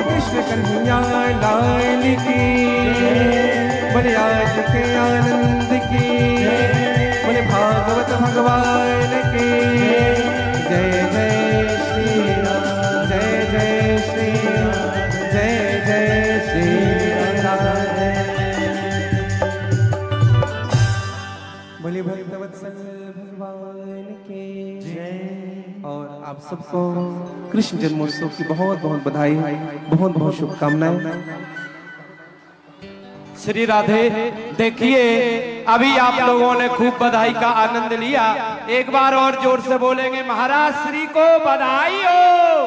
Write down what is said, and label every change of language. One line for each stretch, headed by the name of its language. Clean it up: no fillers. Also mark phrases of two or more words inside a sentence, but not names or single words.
Hindi: कृष्ण कन्हैया लाल की, बोले आज के आनंद की, बोले भागवत भगवान की जय जय श्री राम, जय जय श्री राम, जय जय श्री राम। बोले भक्तवत्सल भगवान के जय। और आप सबको कृष्ण जन्मोत्सव की बहुत बहुत बधाई, बहुत बहुत शुभकामनाएं। श्री राधे। देखिए अभी आप लोगों ने खूब बधाई का आनंद लिया, एक बार और जोर से बोलेंगे महाराज श्री को बधाई हो।